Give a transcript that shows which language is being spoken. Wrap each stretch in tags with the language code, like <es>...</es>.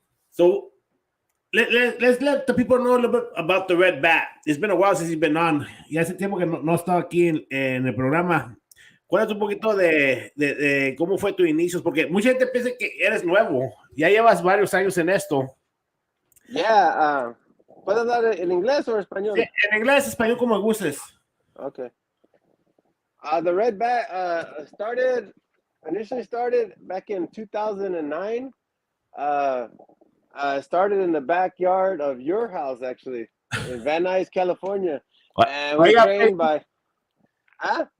<en>So let's let the people know a little bit about the Red Bat. It's been a while since he's been on.</en> <es>Ya hace tiempo que no ha estado aquí en el programa. Cuéntanos un poquito de cómo fue tu inicio, porque mucha gente piensa que eres nuevo. Ya llevas varios años en esto. Yeah, ¿puedes hablar en inglés o en español? Sí, en inglés, español, como gustes.</es> <en>Okay. The Red Bat initially started back in 2009. I started in the backyard of your house, actually, in Van Nuys, California. And we trained by... Huh?</en>